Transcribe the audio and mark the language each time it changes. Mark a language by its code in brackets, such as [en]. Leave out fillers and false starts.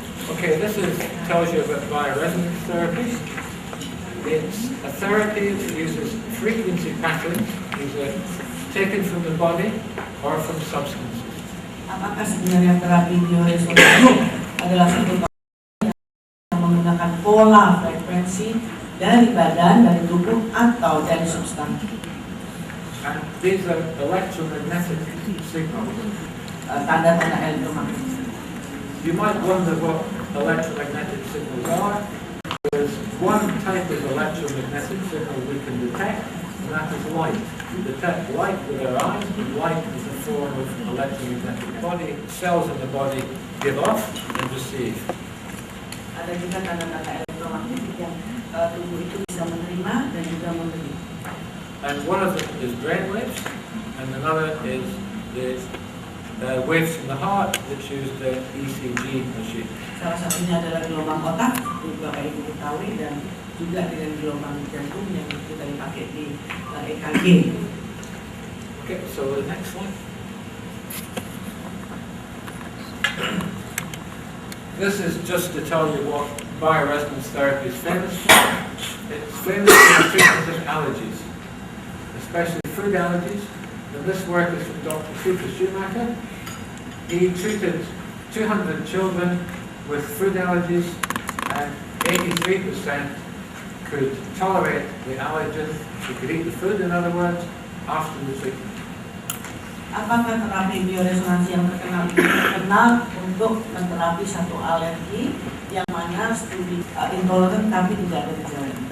[en] Okay, this tells you about bioresonance therapy. It's a therapy that uses frequency patterns, either taken from the body or from substances. [id] Apakah sebenarnya terapi bioresonansi adalah satu yang menggunakan pola frekuensi dari badan, dari tubuh, atau dari substansi? [en] And these are electromagnetic signals. [id] Tanda-tanda elektromagnetik. [en] You might wonder what electromagnetic signals are. There's one type of electromagnetic signal we can detect, and that is light. We detect light with our eyes, and light is a form of electromagnetic body. Cells in the body give off and receive. [id] Ada juga tanda-tanda elektromagnetik yang tubuh itu bisa menerima dan juga memberi. [en] And one of them is brain waves, and another is the waves from the heart, which use the ECG machine. [id] Salah satunya adalah gelombang otak, itu Bapak Ibu ketahui, dan juga dengan gelombang jantung yang kita dipakai di EKG. [en] Okay, so the next one. This is just to tell you what bioresonance therapy is famous for. It's famous for the treatment of allergies, especially food allergies. And this work is from Dr. Schumacher. He treated 200 children with food allergies, and 83% could tolerate the allergen. They could eat the food, in other words, after the treatment. [id] Apakah terapi bioresonansi yang terkenal untuk menterapi satu alergi yang mana studi intoleran tapi tidak ada gejala?